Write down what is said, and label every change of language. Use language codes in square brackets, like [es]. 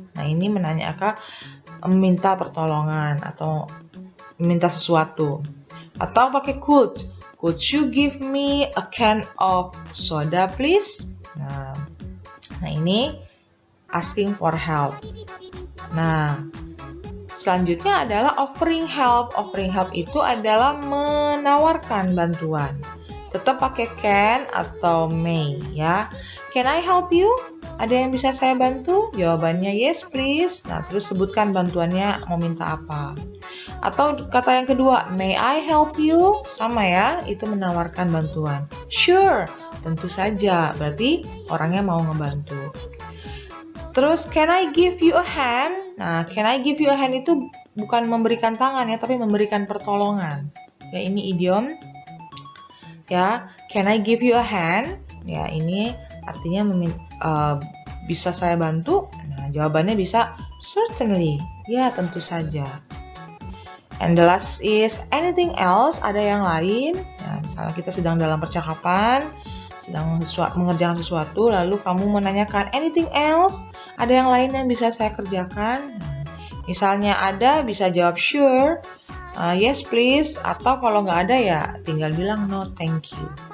[id] Nah, ini meminta pertolongan atau meminta sesuatu. Atau pakai [en] could you give me a can of soda please? [id] Nah ini [en] asking for help. [id] Nah, selanjutnya adalah offering help. Offering help itu adalah menawarkan bantuan. Tetap pakai can atau may ya. [en] Can I help you? [id] Ada yang bisa saya bantu? Jawabannya [en] yes please. [id] Nah, terus sebutkan bantuannya mau minta apa. Atau kata yang kedua, [en] may I help you? [id] Sama ya, itu menawarkan bantuan. Sure, tentu saja. Berarti orangnya mau ngebantu. [en] Terus, can I give you a hand? [id] Nah, [en] can I give you a hand [id] itu bukan memberikan tangan ya, tapi memberikan pertolongan. Ya, ini idiom. [en] Ya, can I give you a hand? [id] Ya, ini artinya bisa saya bantu? Nah, jawabannya bisa certainly. Ya, tentu saja. [en] And the last is anything else? [id] Ada yang lain? Ya, misalnya kita sedang dalam percakapan, sedang mengerjakan sesuatu, lalu kamu menanyakan [en] anything else? [id] Ada yang lain yang bisa saya kerjakan? Nah, misalnya ada, bisa jawab [en] sure, yes please, [id] atau kalau nggak ada ya tinggal bilang [en] no thank you.